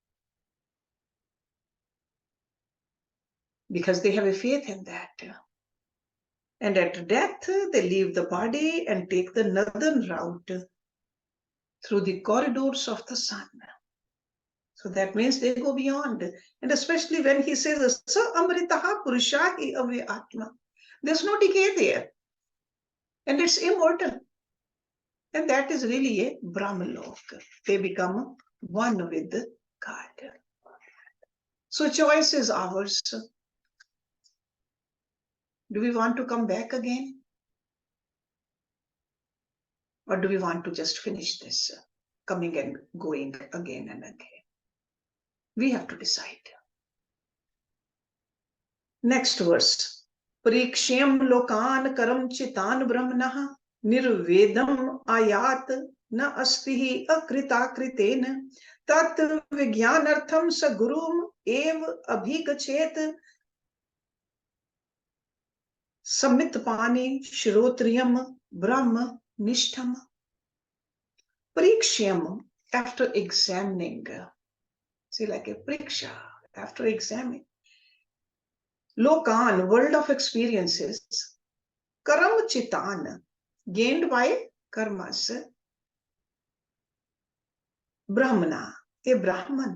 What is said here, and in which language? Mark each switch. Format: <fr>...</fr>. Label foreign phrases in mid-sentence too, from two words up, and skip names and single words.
<en>Because they have a faith in that. And at death, they leave the body and take the northern route through the corridors of the sun. So that means they go beyond. And especially when he says,</en> <sa>स अमृतः पुरुषः अवे आत्मा.</sa> <en>There's no decay there. And it's immortal. And that is really a Brahmalok. They become one with God. So choice is ours. Do we want to come back again? Or do we want to just finish this, coming and going again and again? We have to decide. Next verse.</en> <sa>परीक्ष्य लोकान् कर्म चितान् ब्राह्मणः निर्वेदम् आयात् न अस्ति अकृतः कृतेन तत् विज्ञानार्थं स गुरुम् एव अभिगच्छेत् समित्पाणिः श्रोत्रियं ब्रह्म निष्ठम्.</sa> <en>Parikshyam, after examining, see, like a pariksha, after examining. Lokan, world of experiences.</en> <sa>कर्म चितान्,</sa> <en>gained by karmas. Brahmana, a Brahman.</en>